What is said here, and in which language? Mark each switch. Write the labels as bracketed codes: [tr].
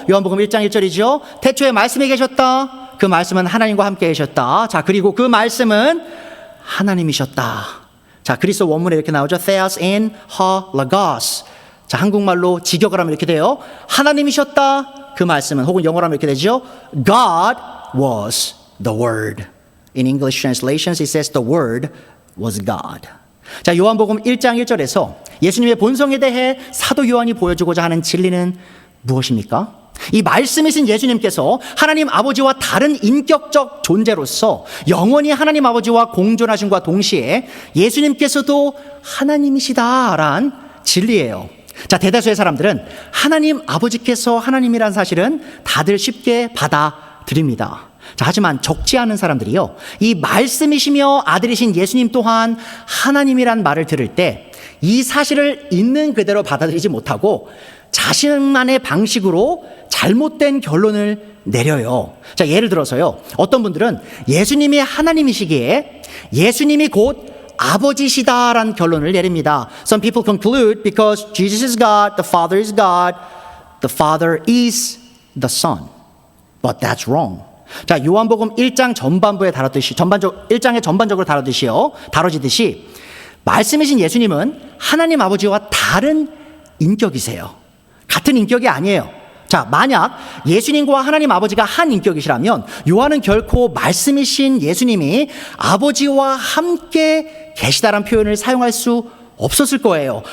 [ko] 요한복음 1장 1절이죠. 태초에 말씀이 계셨다. 그 말씀은 하나님과 함께 계셨다. 자, 그리고 그 말씀은 하나님이셨다. 자, 그리스도 원문에 이렇게 나오죠. [el] Theos in ha logos. [ko] 자, 한국말로 직역을 하면 이렇게 돼요. 하나님이셨다. 그 말씀은, 혹은 영어로 하면 이렇게 되죠. [en] God was the Word. In English translations, it says the Word was God. [ko] 자, 요한복음 1장 1절에서 예수님의 본성에 대해 사도 요한이 보여주고자 하는 진리는 무엇입니까? 이 말씀이신 예수님께서 하나님 아버지와 다른 인격적 존재로서 영원히 하나님 아버지와 공존하심과 동시에 예수님께서도 하나님이시다란 진리예요. 자, 대다수의 사람들은 하나님 아버지께서 하나님이란 사실은 다들 쉽게 받아들입니다. 자, 하지만 적지 않은 사람들이요, 이 말씀이시며 아들이신 예수님 또한 하나님이란 말을 들을 때 이 사실을 있는 그대로 받아들이지 못하고 자신만의 방식으로 잘못된 결론을 내려요. 자, 예를 들어서요, 어떤 분들은 예수님이 하나님이시기에 예수님이 곧 아버지시다라는 결론을 내립니다. [en] Some people conclude because Jesus is God, the Father is God, the Father is the Son. But that's wrong. [ko] 자, 요한복음 1장 전반부에 다뤘듯이 1장에 전반적으로 다뤄지듯이 말씀이신 예수님은 하나님 아버지와 다른 인격이세요. 같은 인격이 아니에요. 자, 만약 예수님과 하나님 아버지가 한 인격이시라면 요한은 결코 말씀이신 예수님이 아버지와 함께 계시다라는 표현을 사용할 수 없었을 거예요.